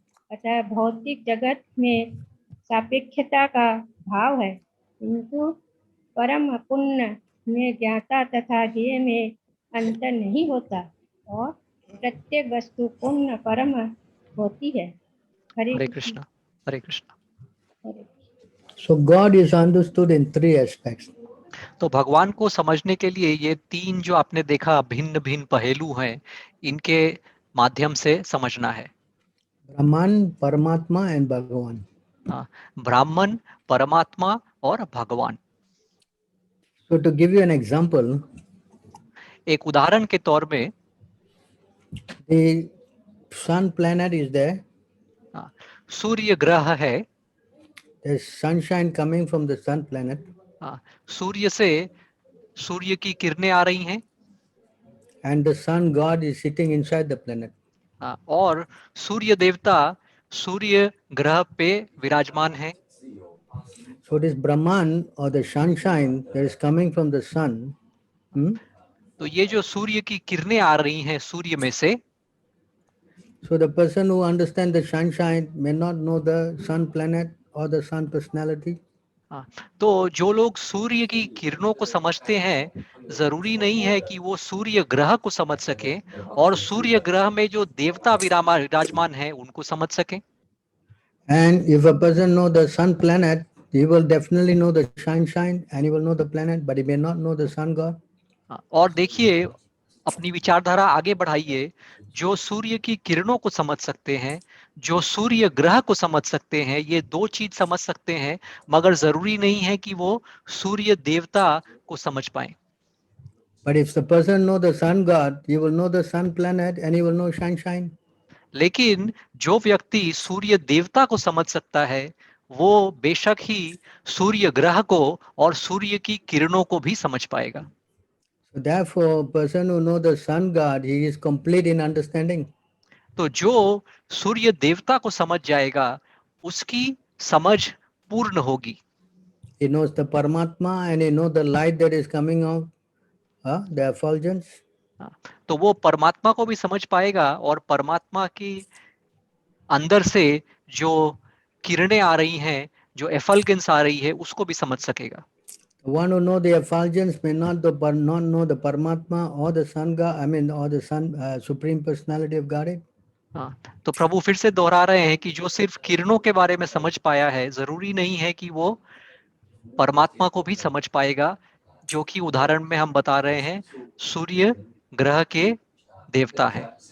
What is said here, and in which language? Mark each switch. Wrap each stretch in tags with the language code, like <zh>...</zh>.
<hi>अतः भौतिक जगत में सापेक्षता का भाव है, किंतु परम पुण्य में ज्ञाता तथा ज्ञेय में अंतर नहीं होता और प्रत्येक वस्तु पुण्य परम होती है। हरे कृष्णा, हरे कृष्णा। हरे।</hi> <en>So God is understood in three aspects.</en> <hi>तो भगवान को समझने के लिए ये तीन जो आपने देखा भिन्न भिन्न पहलू हैं, इनके माध्यम से समझना है।</hi> <en>Brahman, Paramatma and Bhagavan.</en> <hi>ब्राह्मण, परमात्मा और भगवान।</hi> <en>So to give you an example,</en> <hi>एक उदाहरण के तौर में</hi> <en>the sun planet is there.</en> <hi>सूर्य ग्रह है।</hi> <en>There's sunshine coming from the sun planet.</en> <hi>सूर्य से सूर्य की किरणें आ रही हैं।</hi> <en>And the sun god is sitting inside the planet.</en> <hi>और सूर्य देवता सूर्य ग्रह पे विराजमान है।</hi> <en>So this Brahman or the sunshine that is coming from the sun,</en> <hi>तो ये जो सूर्य की किरणें आ रही हैं सूर्य में से,</hi> <en>so the person who understands the sunshine may not know the sun planet or the sun personality.</en> <hi>तो जो लोग सूर्य की किरणों को समझते हैं, जरूरी नहीं है कि वो सूर्य ग्रह को समझ सके और सूर्य ग्रह में जो देवता विराजमान है उनको समझ सके।</hi> <en>And if a person know the sun planet, he will definitely know the sunshine and he will know the planet, but he may not know the sun god.</en> <hi>और देखिए, अपनी विचारधारा आगे बढ़ाइए। जो सूर्य की किरणों को समझ सकते हैं, जो सूर्य ग्रह को समझ सकते हैं, ये दो चीज समझ सकते हैं, मगर जरूरी नहीं है कि वो सूर्य देवता को समझ पाए।</hi> <en>But if the person know the sun god, he will know the sun planet and he will know sunshine.</en> <hi>लेकिन जो व्यक्ति सूर्य देवता को समझ सकता है, वो बेशक ही सूर्य ग्रह को और सूर्य की किरणों को भी समझ पाएगा।</hi> <en>So therefore, person who know the sun god, he is complete in understanding.</en> <hi>तो जो सूर्य देवता को समझ जाएगा, उसकी समझ पूर्ण होगी।</hi> <en>He knows the Paramatma and he knows the light that is coming out, the effulgence.</en> <hi>तो वो परमात्मा को भी समझ पाएगा और परमात्मा की अंदर से जो किरणें आ रही हैं, जो एफल्गेंस आ रही है, उसको भी समझ सकेगा।</hi> <en>The one who know the effulgence may not know the Paramatma or the sun god, I mean, or the sun supreme personality of Godhead.</en> <hi>तो प्रभु फिर से दोहरा रहे हैं कि जो सिर्फ किरणों के बारे में समझ पाया है, जरूरी नहीं है कि वो परमात्मा को भी समझ पाएगा, जो कि उदाहरण में हम बता रहे हैं सूर्य ग्रह के देवता है।</hi>